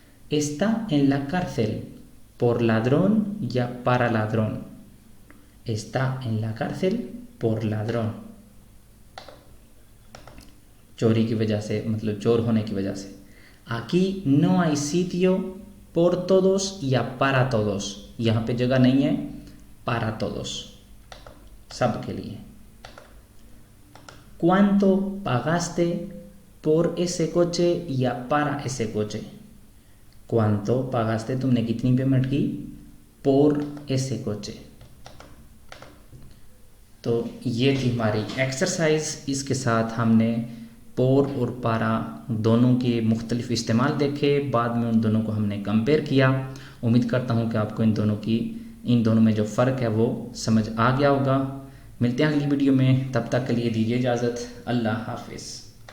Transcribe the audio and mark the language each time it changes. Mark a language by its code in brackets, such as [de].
[es] Está en la cárcel, por ladrón या para ladrón. Está en la cárcel por ladrón. [hi] चोरी की वजह से, मतलब चोर होने की वजह से. [es] Aquí no hay sitio por todos या para todos. [hi] यहाँ पे जगह नहीं है [es] para todos, [hi] सब के लिए. [es] ¿Cuánto pagaste por ese coche या para ese coche? ¿Cuánto pagaste, [hi] तुमने कितनी पेमेंट की, [es] por ese coche. [hi] तो ये थी हमारी एक्सरसाइज. इसके साथ हमने पोर और पारा दोनों के मुख्तलिफ इस्तेमाल देखे, बाद में उन दोनों को हमने कंपेयर किया. उम्मीद करता हूँ कि आपको इन दोनों में जो फ़र्क है वो समझ आ गया होगा. मिलते हैं अगली वीडियो में, तब तक के लिए दीजिए इजाज़त. अल्लाह हाफिज़.